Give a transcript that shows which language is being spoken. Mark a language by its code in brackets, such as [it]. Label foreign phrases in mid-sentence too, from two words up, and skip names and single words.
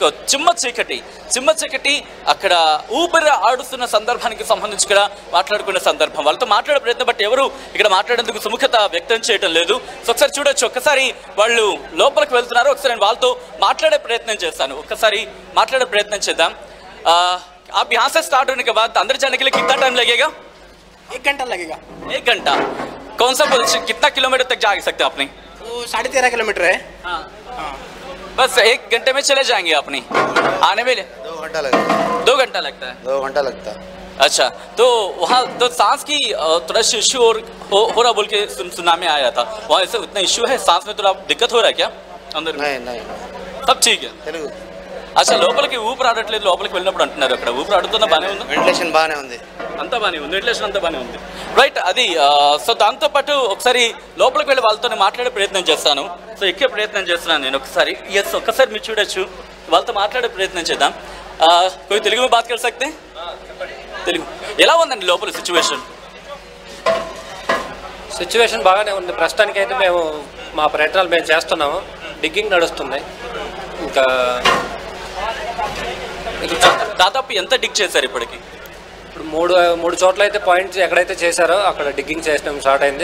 [te] చిమ్మ చీకటి అక్కడ ఊపిరి ఆడుతున్న సందర్భానికి సంబంధించి కూడా మాట్లాడుకునే సందర్భం. వాళ్ళతో మాట్లాడే ప్రయత్నం బట్టి ఎవరు ఇక్కడ మాట్లాడేందుకు సుముఖత వ్యక్తం చేయడం లేదు. సో ఒకసారి చూడొచ్చు, ఒక్కసారి వాళ్ళు లోపలికి వెళ్తున్నారు. ఒకసారి నేను వాళ్ళతో మాట్లాడే ప్రయత్నం చేస్తాను. ఒక్కసారి మాట్లాడే ప్రయత్నం చేద్దాం. [hi] आप यहाँ से स्टार्ट होने के बाद अंदर जाने के लिए कितना टाइम लगेगा? 1 घंटा लगेगा। 1 घंटा। कौन सा पोजीशन, कितना किलोमीटर तक जा सकते हैं अपने? वो 13.5 किलोमीटर है। हाँ। बस 1 घंटे में चले जाएंगे अपनी आने में? 2 घंटा लगता है। 2 घंटा लगता है? 2 घंटा लगता है। अच्छा, तो वहाँ तो सांस की थोड़ा इश्यू हो रहा बोल के सुनने में आया था, वहाँ ऐसे उतना इश्यू है? सांस में थोड़ा दिक्कत हो रहा है क्या अंदर? नहीं सब ठीक है. [te] అచ్చా, లోపలికి ఊపిరి ఆడట్లేదు లోపలికి వెళ్ళినప్పుడు అంటున్నారు. అక్కడ ఊపిరి ఆడుతున్న బాగానే ఉంది, వెంటిలేషన్ బాగానే ఉంది, అంతా బాగానే ఉంది, వెంటిలేషన్ అంతా బాగానే ఉంది. రైట్, అది సో దాంతోపాటు ఒకసారి లోపలికి వెళ్ళి వాళ్ళతో మాట్లాడే ప్రయత్నం చేస్తాను. సో ఎక్కే ప్రయత్నం చేస్తున్నాను నేను. ఒక్కసారి మీరు చూడొచ్చు, వాళ్ళతో మాట్లాడే ప్రయత్నం చేద్దాం. [hi] कोई तेलुगु में बात कर सकते हैं? [te] తెలుగు ఎలా ఉందండి లోపల సిచ్యువేషన్? సిచ్యువేషన్ బాగానే ఉంది. ప్రస్తుతానికి అయితే మేము మా ప్రయత్నాలు మేము చేస్తున్నాము. డిగ్గింగ్ నడుస్తుంది. ఇంకా దాదాపు ఎంత డిగ్ చేశారు ఇప్పటికి? ఇప్పుడు మూడు చోట్ల అయితే పాయింట్స్ ఎక్కడైతే చేశారో అక్కడ డిగ్గింగ్ చేయడం స్టార్ట్ అయింది.